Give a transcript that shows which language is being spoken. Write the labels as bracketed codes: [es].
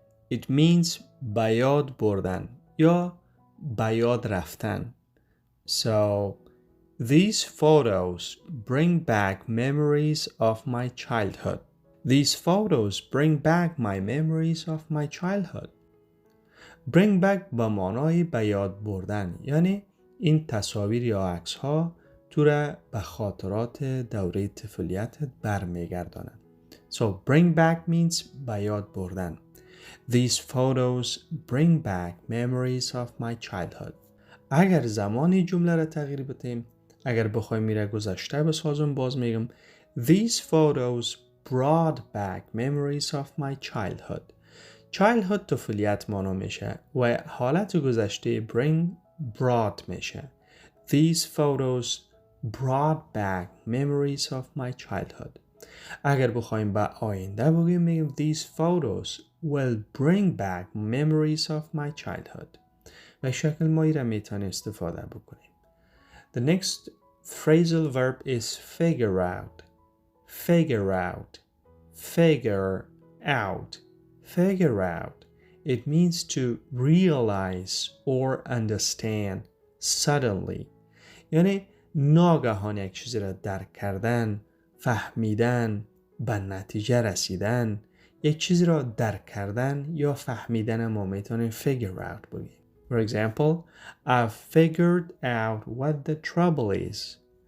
[en] It means [fa] به یاد بردن یا به یاد رفتن. [en] So, these photos bring back memories of my childhood. These photos bring back my memories of my childhood. Bring back [fa] با معنای به یاد بردن، یعنی این تصاویر یا عکس ها تو را به خاطرات دوره طفولیتت برمیگردانند. [en] So bring back means [fa] به یاد بردن. [en] These photos bring back memories of my childhood. [fa] اگر زمانی جمله را تغییر بدیم، اگر بخوایم میره گذشته بسازم، باز میگم [en] These photos brought back memories of my childhood. [fa] childhood طفولیت مانا میشه و حالت گذشته bring brought میشه. [en] These photos brought back memories of my childhood. [fa] اگر بخوایم به آینده بگیم میگیم [en] These photos will bring back memories of my childhood. [fa] به شکل مایی را میتونیم استفاده بکنیم. [en] The next phrasal verb is figure out. Figure out. Figure out. Figure out. It means to realize or understand suddenly. [fa] یعنی ناگهان یک چیزی را درک کردن، فهمیدن، به نتیجه رسیدن. یک چیزی را درک کردن یا فهمیدن ما میتونیم figure out بگیم. [en] For example, I've figured out what the trouble is.